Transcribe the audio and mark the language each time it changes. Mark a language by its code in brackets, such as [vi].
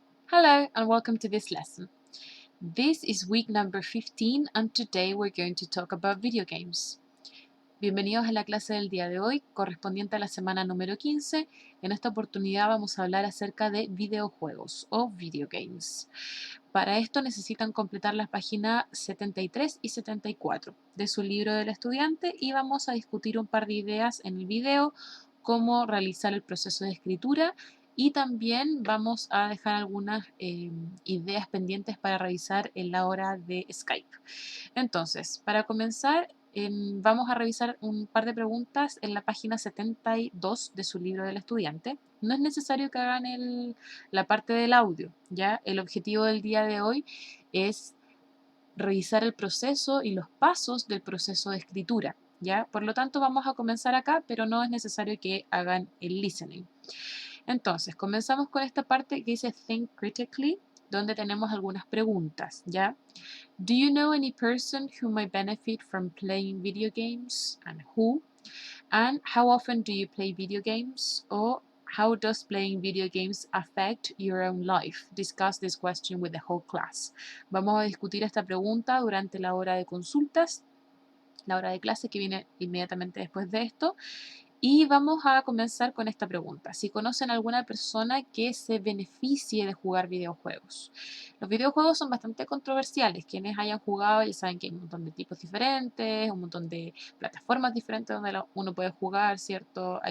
[en] Hello and welcome to this lesson. This is week number 15 and today we're going to talk about video games. [es] Bienvenidos a la clase del día de hoy, correspondiente a la semana número 15. En esta oportunidad vamos a hablar acerca de videojuegos o video games. Para esto necesitan completar las páginas 73 y 74 de su libro del estudiante y vamos a discutir un par de ideas en el video, cómo realizar el proceso de escritura y también vamos a dejar algunas ideas pendientes para revisar en la hora de Skype. Entonces, para comenzar, vamos a revisar un par de preguntas en la página 72 de su libro del estudiante. No es necesario que hagan la parte del audio, ¿ya? El objetivo del día de hoy es revisar el proceso y los pasos del proceso de escritura, ¿ya? Por lo tanto, vamos a comenzar acá, pero no es necesario que hagan el listening. Entonces, comenzamos con esta parte que dice Think Critically, donde tenemos algunas preguntas, ¿ya? [en] Do you know any person who might benefit from playing video games and who? And how often do you play video games? Or how does playing video games affect your own life? Discuss this question with the whole class. [es] Vamos a discutir esta pregunta durante la hora de consultas, la hora de clase que viene inmediatamente después de esto. Y vamos a comenzar con esta pregunta. Si conocen alguna persona que se beneficie de jugar videojuegos. Los videojuegos son bastante controversiales. Quienes hayan jugado ya saben que hay un montón de tipos diferentes, un montón de plataformas diferentes donde uno puede jugar, ¿cierto?